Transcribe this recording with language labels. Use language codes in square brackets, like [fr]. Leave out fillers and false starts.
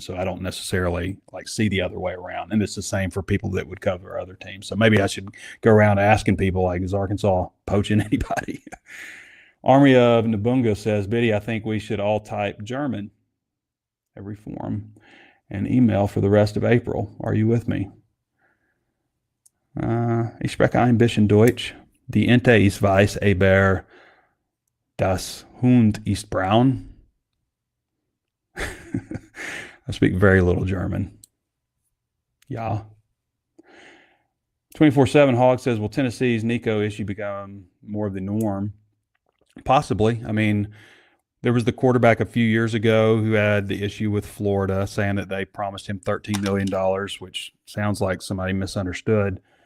[en] So I don't necessarily like see the other way around. And it's the same for people that would cover other teams. So maybe I should go around asking people, like, is Arkansas poaching anybody? Army of Nabunga says, Biddy, I think we should all type German every form and email for the rest of April. Are you with me? [de] Ich spreche ein bisschen Deutsch. Die Ente ist weiß, aber das Hund ist braun. [en] I speak very little German. Yeah. 24/7 Hog says, will Tennessee's Nico issue become more of the norm? Possibly. I mean, there was the quarterback a few years ago who had the issue with Florida, saying that they promised him $13 million, which sounds like somebody misunderstood.